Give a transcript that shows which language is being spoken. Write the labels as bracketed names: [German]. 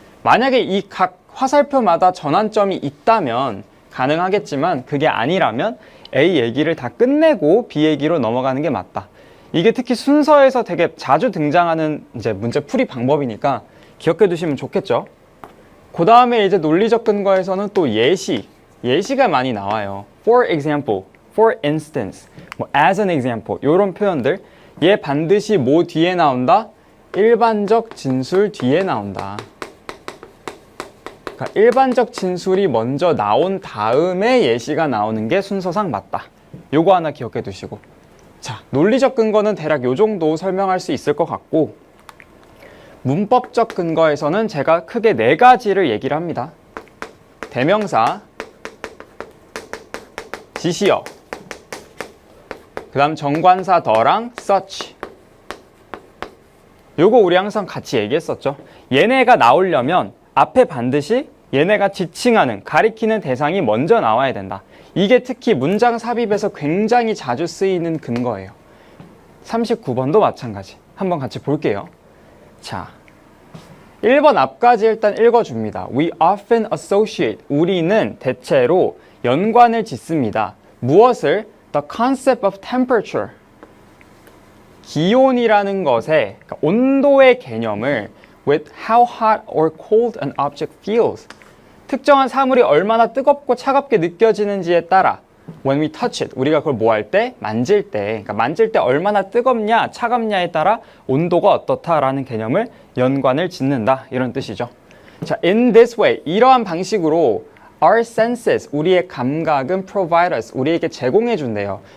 [Korean] 만약에 이 각 화살표마다 전환점이 있다면 가능하겠지만 그게 아니라면 A 얘기를 다 끝내고 B 얘기로 넘어가는 게 맞다. 이게 특히 순서에서 되게 자주 등장하는 이제 문제 풀이 방법이니까 기억해 두시면 좋겠죠. 그 다음에 이제 논리적 근거에서는 또 예시가 많이 나와요. [English] For example, for instance, [Korean] 뭐 [English] as an example [Korean] 이런 표현들. 얘 반드시 뭐 뒤에 나온다? 일반적 진술 뒤에 나온다. 그러니까 일반적 진술이 먼저 나온 다음에 예시가 나오는 게 순서상 맞다. 요거 하나 기억해 두시고. 자, 논리적 근거는 대략 요 정도 설명할 수 있을 것 같고, 문법적 근거에서는 제가 크게 4가지를 얘기를 합니다. 대명사, 지시어, 그 다음 정관사 더랑 such. 요거 우리 항상 같이 얘기했었죠. 얘네가 나오려면 앞에 반드시 얘네가 지칭하는, 가리키는 대상이 먼저 나와야 된다. 이게 특히 문장 삽입에서 굉장히 자주 쓰이는 근거예요. 39번도 마찬가지. 한번 같이 볼게요. 자, 1번 앞까지 일단 읽어줍니다. [English] We often associate. [Korean] 우리는 대체로 연관을 짓습니다. 무엇을? [English] The concept of temperature. [Korean] 기온이라는 것의, 그러니까 온도의 개념을 [English] with how hot or cold an object feels. [Korean] 특정한 사물이 얼마나 뜨겁고 차갑게 느껴지는지에 따라 [English] when we touch it, [Korean] 우리가 그걸 뭐 할 때? 만질 때. 그러니까 만질 때 얼마나 뜨겁냐, 차갑냐에 따라 온도가 어떻다라는 개념을 연관을 짓는다. 이런 뜻이죠. 자, [English] in this way, [Korean] 이러한 방식으로 [English] our senses, [Korean] 우리의 감각은 [English] provide us, [Korean] 우리에게 제공해 준대요.